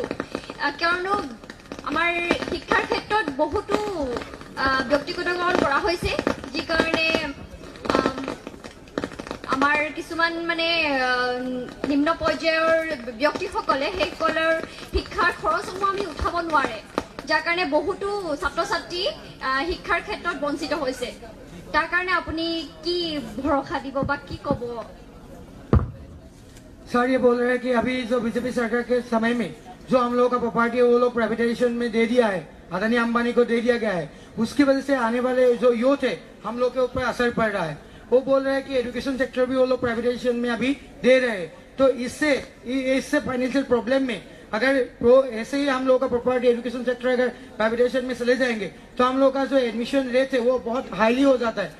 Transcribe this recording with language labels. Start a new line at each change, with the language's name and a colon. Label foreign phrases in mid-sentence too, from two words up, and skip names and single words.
Assamese: কিয়নো আমাৰ শিক্ষাৰ ক্ষেত্ৰত বহুতো ব্যক্তিগতকৰণ কৰা হৈছে, যি কাৰণে আমাৰ কিছুমান মানে নিম্ন পৰ্যায়ৰ ব্যক্তিসকলে সেইসকলৰ শিক্ষাৰ খৰচসমূহ আমি উঠাব নোৱাৰে, যাৰ কাৰণে বহুতো ছাত্ৰ ছাত্ৰী শিক্ষাৰ ক্ষেত্ৰত বঞ্চিত হৈছে। তাৰ কাৰণে আপুনি কি ভৰসা দিব বা কি ক'ব?
Hindi: सर ये बोल रहे हैं कि अभी जो बीजेपी सरकार के समय में जो हम लोगों का प्रॉपर्टी है वो लोग प्राइवेटाइजेशन में दे दिया है, अदानी अंबानी को दे दिया गया है, उसकी वजह से आने वाले जो यूथ है हम लोग के ऊपर असर पड़ रहा है। वो बोल रहे हैं कि एजुकेशन सेक्टर भी वो लोग प्राइवेटाइजेशन में अभी दे रहे हैं, तो इससे फाइनेंशियल प्रॉब्लम में अगर ऐसे ही हम लोगों का प्रॉपर्टी एजुकेशन सेक्टर अगर प्राइवेटाइजेशन में चले जाएंगे तो हम लोग का जो एडमिशन रेट है वो बहुत हाईली हो जाता है।